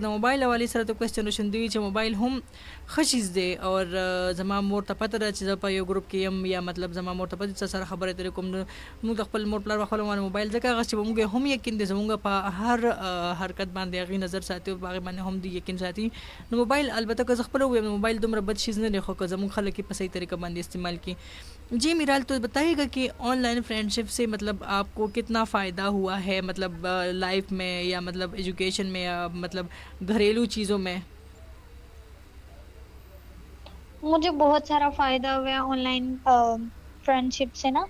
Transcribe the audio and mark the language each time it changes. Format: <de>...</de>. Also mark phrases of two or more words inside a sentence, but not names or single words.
<ps>د موبایل حوالې سره ته کوېسچنېشن دی چې موبایل هم ښه چیز دی، او زما مور ته پته ده چې زه په یو گروپ کې یم، یا مطلب زما مور ته پته چې سره خبرې اترې کوم، نو موږ د خپل مور پلار په خپله باندې موبایل ځکه هغه چې موږ هم یقین دی زموږ په هر حرکت باندې هغې نظر ساتي او په هغې باندې هم دی یقین ساتي. نو موبایل البته که زه خپله ووایم موبایل دومره بد چیز نه دی، خو که زموږ خلک یې په صحیح طریقه باندې استعمال کړي.</ps> <ur>جی میرال، تو بتائیے گا کہ</ur> <en>online friendship</en> <ur>سے مطلب آپ کو کتنا فائدہ ہوا ہے، مطلب لائف میں یا مطلب ایجوکیشن میں یا مطلب گھریلو چیزوں میں؟ مجھے بہت سارا فائدہ ہوا ہے</ur> <en>online friend ship</en> <ur>سے نا.</ur>